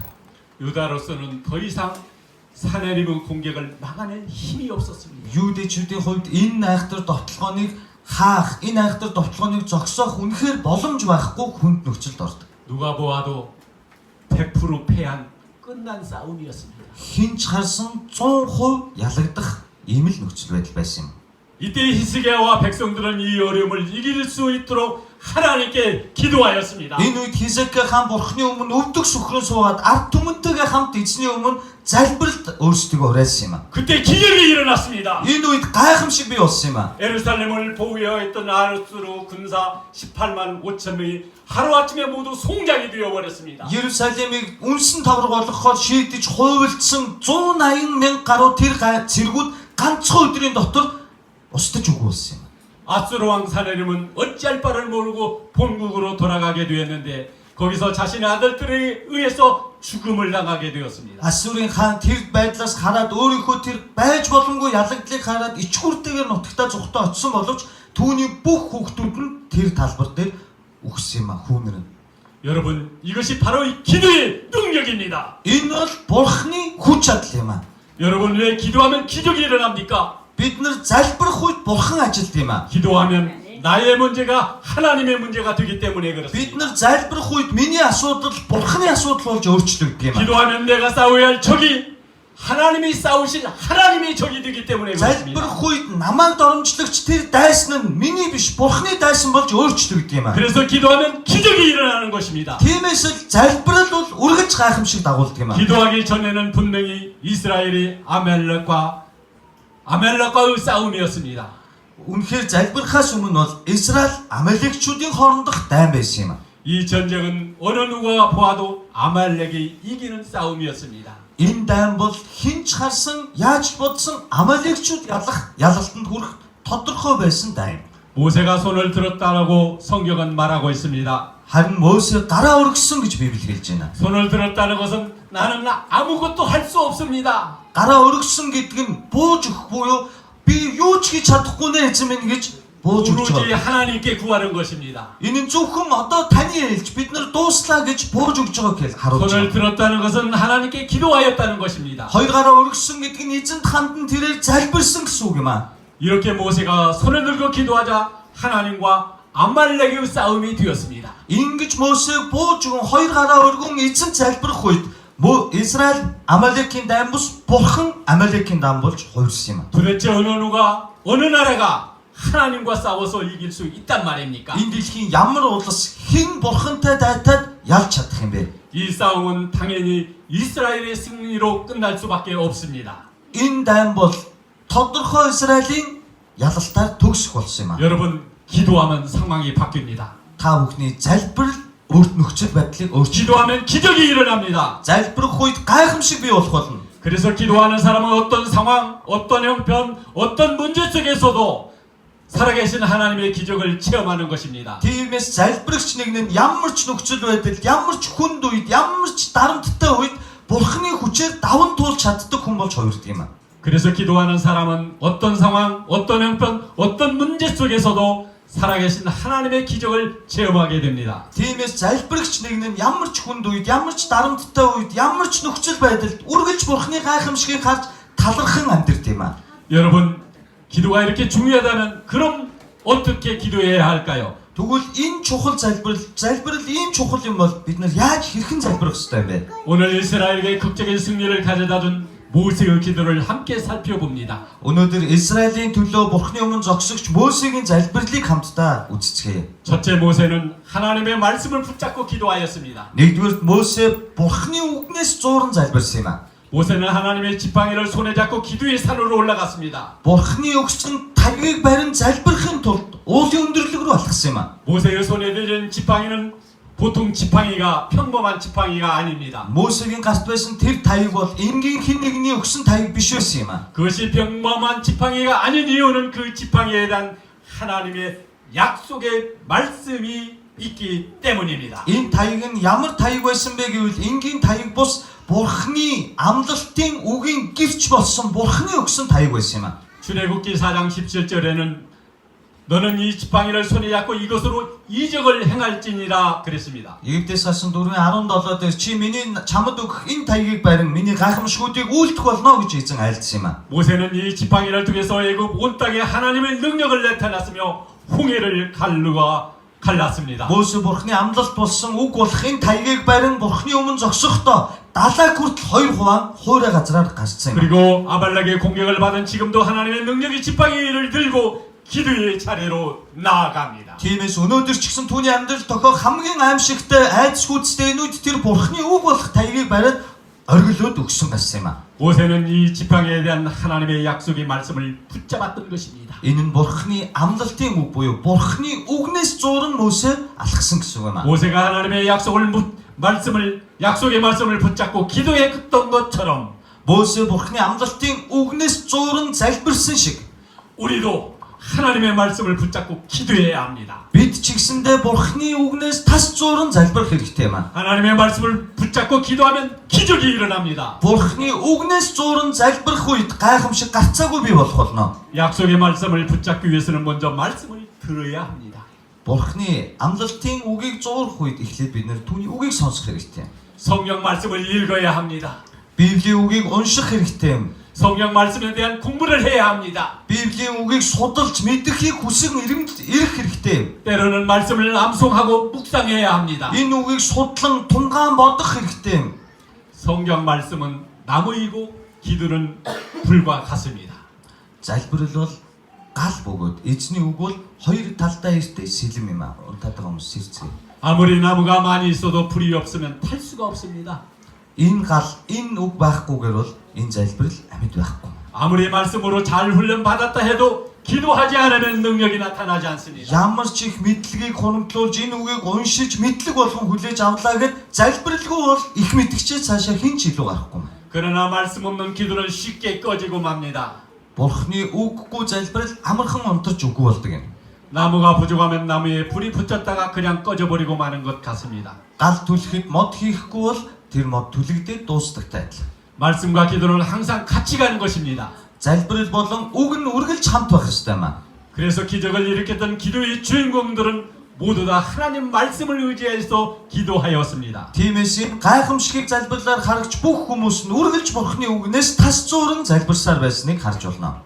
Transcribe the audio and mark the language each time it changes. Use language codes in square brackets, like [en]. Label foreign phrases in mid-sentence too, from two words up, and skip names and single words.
[ko] 유다로서는 더 이상 사내림의 공격을 막아낼 힘이 없었습니다. [mn] Юудэчүүдийн хувьд энэ айхтар довтлогооныг хаах, энэ айхтар довтлогооныг зогсоох үнэхээр боломж байхгүй хүнд нөхцөлд ордог. [ko] 누가 보아도 100% 패한 끝난 싸움이었습니다. [mn] Хинч харсан 100% ялагдах ийм л нөхцөл байдал байсан юм. [ko] 이때 히스기야와 백성들은 이 어려움을 이길 수 있도록 하나님께 기도하였습니다. [mn] Энэ үед Хизекия хаан бурхны өмнө өвдөг сүхрэн суугаад ард түмэнтэйгээ хамт эзний өмнө залбиралд өөрсдөө уриалсан юм а. [ko] 그때 기적이 일어났습니다. [mn] Энэ үед гайхамшиг бий болсон юм а. [ko] 예루살렘을 보호해야 했던 아르스로 군사 18만 5천 명이 하루아침에 모두 송장이 되어버렸습니다. [mn] Иерусалимыг үнсэн тавраг болгохоор шийдэж хуйлдсан 180 мянга гаруй тэр цэргүүд ганцхан өдрийн дотор устж үгүй болсон юм. [ko] 아수르 왕 사내림은 어찌할 바를 모르고 본국으로 돌아가게 되었는데 거기서 자신의 아들들에 의해서 죽음을 당하게 되었습니다. [mn] Ассурын хаан тэр байдлаас хараад өөрийнхөө тэр байж боломгүй ялагдлыг хараад ичгүртэйгээр нутагтаа зүгтээ очисон боловч түүний бүх хүүхдүүд нь тэр талбар дээр үхсэн юм а хүүнэр нь. [ko] 여러분 이것이 바로 이 기도의 능력입니다. [mn] Энэ бол бурхны хүч чадал юм а. [ko] 여러분 왜 기도하면 기적이 일어납니까? [mn] Бид нар залбирах үед бурхан ажилт юм а. [ko] 기도하면 나의 문제가 하나님의 문제가 되기 때문에 [mn] Бид [ko] 그렇습니다. [mn] нар залбирах үед миний асуудал бурханы асуудал болж өөрчлөгдөг юм а. [ko] 기도하면 내가 싸워야 할 적이 하나님이 싸우실 하나님의 적이 되기 때문에 그렇습니다. [mn] Залбирах үед намайг доромжлогч тэр дайсан нь миний биш бурханы дайсан болж өөрчлөгдөг юм а. [ko] 그래서 기도하면 기적이 일어나는 것입니다. [mn] Тиймээс л залбирал бол үргэлж гайхамшиг дагуулдаг юм а. [ko] 기도하기 전에는 분명히 이스라엘이 아멜렉과의 싸움이었습니다. [mn] Үнэхээр залбирахаас өмнө бол Израиль Амалекчүүдийн хоорондох дайн байсан юм а. [ko] 이 전쟁은 어느 누가 보아도 아말렉이 이기는 싸움이었습니다. [mn] Энэ дайн бол хинч харсан, яаж бодсон Амалекчүүд ялалтанд хүрэх тодорхой байсан дайн. [ko] 모세가 손을 들었다라고 성경은 말하고 있습니다. [mn] Харин Мөсе гараа өргөсөн гэж Библи хэлж байна. [ko] 손을 들었다는 것은 나는 아무것도 할 수 없습니다. [mn] Гараа өргөсөн гэдэг нь бууж өгөх буюу би юу ч хийж чадахгүй нэ эзэн минь гэж бууж өгч [ko] 오로지 [mn] байгаа. [ko] 하나님께 구하는 것입니다. [mn] Энэ нь зөвхөн одоо таны хэлж бид нар дууслаа гэж бууж өгж байгааг гэж харуулж [ko] 손을 [mn] байна. [ko] 들었다는 것은 하나님께 기도하였다는 것입니다. [mn] Хоёр гараа өргөсөн гэдэг нь эзэнт хандан тэрээр залбирсан гэсэн үг юм аа. [ko] 이렇게 모세가 손을 들고 기도하자 하나님과 아말렉의 싸움이 되었습니다. [mn] Ингэж Мөсе бууж өгөн хоёр гараа өргөн эзэн залбирах үед Израиль Амалекийн дайн бус бурхан Амалекийн дан болж хувирсан юм. [ko] 도대체 어느 나라가 하나님과 싸워서 이길 수 있단 말입니까? [mn] Энэ дэлхийн ямар улс хэн бурхантай дайтаад ялж чадах юм бэ? [ko] 이 싸움은 당연히 이스라엘의 승리로 끝날 수밖에 없습니다. [mn] Энэ дайн бол тодорхой Израилийн ялалтаар төгсөх болсон юм а. [ko] 여러분 기도하면 상황이 바뀝니다. [mn] Та бүхний залбирал өөрт нөхцөл байдлыг өөрчилж. [ko] 기도하면 기적이 일어납니다. [mn] Залбирах үед гайхамшиг бий болох болно. [ko] 그래서 기도하는 사람은 어떤 상황, 어떤 형편, 어떤 문제 속에서도 살아계신 하나님의 기적을 체험하는 것입니다. [mn] Тиймээс залбирагч нэг нь ямар ч нөхцөл байдал, ямар ч хүнд үед, ямар ч дарамттай үед бурхны хүчээр даван туулж чаддаг хүн болж хувирдаг юм а. [ko] 그래서 기도하는 사람은 어떤 상황, 어떤 형편, 어떤 문제 속에서도 살아계신 하나님의 기적을 체험하게 됩니다. [mn] Тиймээс залбирагч нэг нь ямар ч хүнд үед, ямар ч дарамттай үед, ямар ч нөхцөл байдалд үргэлж бурхны гайхамшигыг харж талархан амьдрт юм а. [ko] 여러분, 기도가 이렇게 중요하다면 그럼 어떻게 기도해야 할까요? [mn] Тэгвэл энэ чухал залбирал ийм чухал юм бол бид нар яаж хэрхэн залбирах ёстой юм бэ? [ko] 오늘 이스라엘에게 극적인 승리를 가져다준 모세의 기도를 함께 살펴봅니다. [mn] Өнөөдөр Израилийн төлөө бурхны өмнө зогсогч Мөсегийн залбирлыг хамтдаа үздэцгээе. [ko] 첫째 모세는 하나님의 말씀을 붙잡고 기도하였습니다. [mn] Нэгдүгээр Мөсе бурхны үгнээс зууран залбирсан юм а. [ko] 모세는 하나님의 지팡이를 손에 잡고 기도의 산으로 올라갔습니다. [mn] Бурхны өгсөн тагыг барин залбирахын тулд уулын өндөрлөг рүү алхсан юм а. [ko] 모세의 손에 들린 지팡이는 보통 지팡이가 평범한 지팡이가 아닙니다. [mn] Мөсегийн гарт байсан тэр таяг бол энгийн хэн нэгний өгсөн таяг биш байсан юм а. [ko] 그것이 평범한 지팡이가 아닌 이유는 그 지팡이에 대한 하나님의 약속의 말씀이 있기 때문입니다. [mn] Энэ таяг нь ямар таяг байсан бэ гэвэл энгийн таяг бус бурхны амлалтын үгийн гэрч болсон бурхны өгсөн таяг байсан юм а. [ko] 출애굽기 4장 17절에는 너는 이 지팡이를 손에 잡고 이것으로 이적을 행할지니라 그랬습니다. [mn] Египтээс гарсан 4:17 дээр чи миний чамд өгөх энэ таягийг барин миний гайхамшгуудыг үйлдэх болно гэж эзэн айлдсан юм аа. [ko] 모세는 이 지팡이를 통해서 애굽 온 땅에 하나님의 능력을 나타났으며 홍해를 갈랐습니다. [mn] Мөсө бурхны амлалт болсон үг болох энэ таягийг барин бурхны өмнө зогсохдоо далайг хүртэл 2 хуваа хуурай газраар гарцсан юм. [ko] 그리고 아발락의 공격을 받은 지금도 하나님의 능력이 지팡이를 들고 기도의 차례로 나아갑니다. [mn] Тиймээс өнөөдөр ч гэсэн түүний амьдрал тохиох хамгийн аимшигтай айдас хүчтэйнүүд тэр бурхны үг болох таягийг бариад оргилоод өгсөн гэсэн юм аа. [ko] 모세는 이 지팡이에 대한 하나님의 약속의 말씀을 붙잡았던 것입니다. [mn] Энэ нь бурхны амлалтын үг буюу бурхны үгнээс зуурн Мөсө алхсан гэсэн юм аа. [ko] 모세가 하나님의 약속의 말씀을 붙잡고 기도했던 것처럼 [mn] Мөсө бурхны амлалтын үгнээс зуурн залбирсан шиг [ko] 우리도 하나님의 말씀을 붙잡고 기도해야 합니다. [mn] бид ч гэсэндээ бурхны үгнээс тас зуурн залбирах хэрэгтэй юм аа. [ko] 하나님의 말씀을 붙잡고 기도하면 기적이 일어납니다. [mn] Бурхны үгнээс зуурн залбирах үед гайхамшиг гарцаагүй бий болох болно. [ko] 약속의 말씀을 붙잡기 위해서는 먼저 말씀을 들어야 합니다. [mn] Бурхны амлалтын үгийг зуурах үед эхлээд бид нэр түүний үгийг сонсох хэрэгтэй. [ko] 성경 말씀을 읽어야 합니다. [mn] Библийн үгийг унших хэрэгтэй. [ko] 성경 말씀에 대한 공부를 해야 합니다. [mn] Библийн үгийг судалж мэдэхийг хүсэн ирэх хэрэгтэй. [ko] 때로는 말씀을 암송하고 묵상해야 합니다. [mn] Энэ үгийг судлан тунгаан бодох хэрэгтэй. [ko] 성경 말씀은 나무이고 기도는 불과 같습니다. [mn] Залбирал бол гал бөгөөд эзний үг бол хоёр талдаа иртэй сэлэм юм аа. Унтаадаг хүмүүс сэрцгээ. [ko] 아무리 나무가 많이 있어도 불이 없으면 탈 수가 없습니다. [mn] Энэ гал энэ үг байхгүйгээр бол энэ залбирал амьд байхгүй. [ko] 아무리 말씀으로 잘 훈련 받았다 해도 기도하지 않으면 능력이 나타나지 않습니다. [mn] Ямар ч их мэдлэгийг хоногдлуулж энэ үгийг уншиж мэдлэг болгон хүлээж авлаа гэд залбиралгүй бол их мэдгчээ цаашаа хэн ч илүү гарахгүй. [ko] 그러나 말씀 없는 기도는 쉽게 꺼지고 맙니다. [mn] Бурхны үггүй залбирал амархан унтарч үгүй болдог юм. [ko] 나무가 부족하면 나무에 불이 붙었다가 그냥 꺼져버리고 마는 것 같습니다. [mn] Гал түлхэхэд мод хийхгүй бол тэр мод түлэгдээд дуустдагтай адил. [ko] 말씀과 기도는 항상 같이 가는 것입니다. [mn] Залбирал болон үг нь үргэлж хамт байх ёстой юм аа. [ko] 그래서 기적을 일으켰던 기도의 주인공들은 모두 다 하나님 말씀을 의지해서 기도하였습니다. [mn] Тиймээс энэ гайхамшигыг залбирлаар харагч бүх хүмүүс нь үргэлж бурхны үгнээс тас зуурн залбирсаар байсныг харж болно.